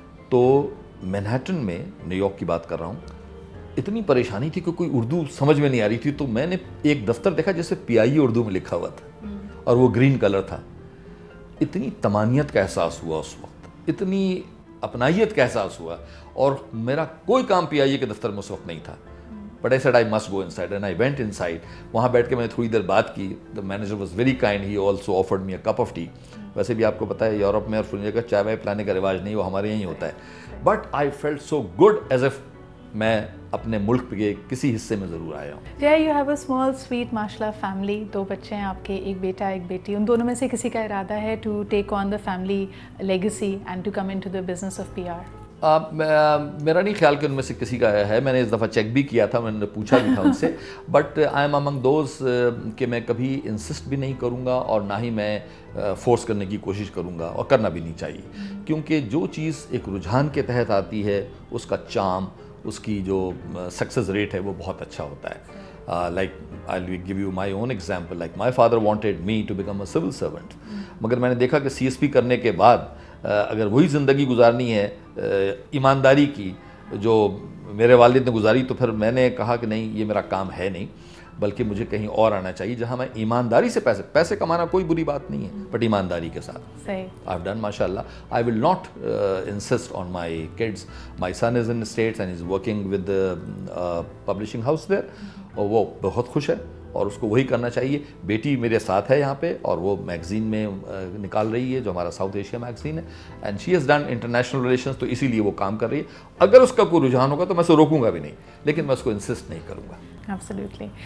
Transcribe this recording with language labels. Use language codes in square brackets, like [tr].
[ur] تو مینہٹن میں new York کی بات کر رہا ہوں, اتنی پریشانی تھی کہ کوئی اردو سمجھ میں نہیں آ رہی تھی. تو میں نے ایک دفتر دیکھا جیسے PI اردو میں لکھا ہوا تھا اور وہ گرین کلر تھا. اتنی طمانیت کا احساس ہوا اس وقت, اتنی اپنائیت کا احساس ہوا, اور میرا کوئی کام PI کے دفتر میں اس وقت نہیں تھا. [en] But I said I must go inside and I went inside. [ur] وہاں بیٹھ کے میں نے تھوڑی دیر بات کی. [en] The manager was very kind. He also offered me a cup of tea. [ur] ویسے بھی آپ کو پتہ ہے یورپ میں اور فلنی جگہ چائے وائے پلانے کا رواج نہیں, وہ ہمارے یہیں ہوتا ہے. [en] But I felt so good as if [ur] میں اپنے ملک کے کسی حصے میں ضرور آیا ہوں. [en] جے you have a small sweet [ur] ماشاء اللہ فیملی, 2 بچے ہیں آپ کے, ایک بیٹا ایک بیٹی. ان دونوں میں سے کسی کا ارادہ ہے [en] To take on the family legacy and to come in to the business of PR؟ [ur] میرا نہیں خیال کہ ان میں سے کسی کا ہے. میں نے اس دفعہ چیک بھی کیا تھا, میں نے پوچھا بھی تھا ان سے. [en] but I am among those [ur] کہ میں کبھی انسسٹ بھی نہیں کروں گا اور نہ ہی میں فورس کرنے کی کوشش کروں گا, اور کرنا بھی نہیں چاہیے. کیونکہ جو چیز ایک رجحان کے تحت آتی ہے اس کا چارم, اس کی جو سکسیز ریٹ ہے وہ بہت اچھا ہوتا ہے. [en] Like I'll give you my own example. Like my father wanted me to become a civil servant. [ur] مگر میں نے دیکھا کہ CSP کرنے کے بعد اگر وہی زندگی گزارنی ہے ایمانداری کی جو میرے والد نے گزاری, تو پھر میں نے کہا کہ نہیں, یہ میرا کام ہے نہیں, بلکہ مجھے کہیں اور آنا چاہیے جہاں میں ایمانداری سے پیسے کمانا کوئی بری بات نہیں ہے, بٹ ایمانداری کے ساتھ. [en] I've done ماشاءاللہ. I will not insist on my kids. My son is in the States and is working with the publishing house there. [ur] اور وہ بہت خوش ہے اور اس کو وہی کرنا چاہیے. بیٹی میرے ساتھ ہے یہاں پہ, اور وہ میگزین میں نکال رہی ہے جو ہمارا ساؤتھ ایشیا میگزین ہے, [en] and she has done international relations, [ur] تو اسی لیے وہ کام کر رہی ہے. اگر اس کا کوئی رجحان ہوگا تو میں اسے روکوں گا بھی نہیں, لیکن میں اس کو انسسٹ نہیں کروں گا. [en] Absolutely.